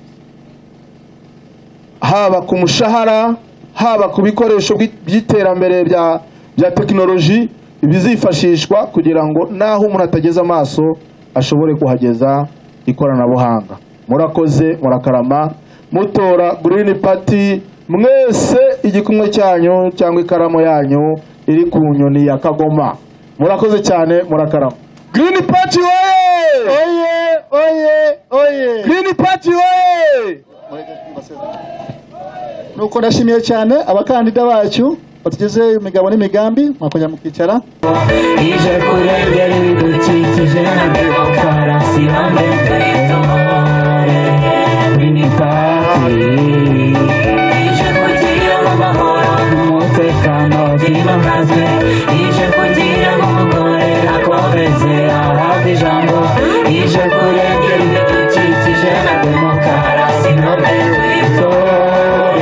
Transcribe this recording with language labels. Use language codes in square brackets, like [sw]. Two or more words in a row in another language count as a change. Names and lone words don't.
[rw] haba ku mushahara, haba ku bikoresho by'iterambere bya tekinoloji bizifashishwa kugira ngo naho umuntu atageze amaso ashobore kuhageza ikoranabuhanga. Murakoze, murakarama, mutora Green Party mwese igikumwe cyanyu cyangwa ikaramu yanyu iri ku nyoni ya Kagoma. Murakoze cyane, murakarama. Green Party oye oye oye, Green Party oye. Nuko ndashimiye cyane abakandida bacu batugeze imigabo n'imigambi, mwakongera mukicara. ije kurengera ibidukikije na demokarasi hamwe tuyitore. Green Party ije kugira amahoro n'umutekano byimakaze, ije kugira umugore akomeze ahabwe ijambo, ije kurengera ibidukikije na demokarasi hamwe tuyitore.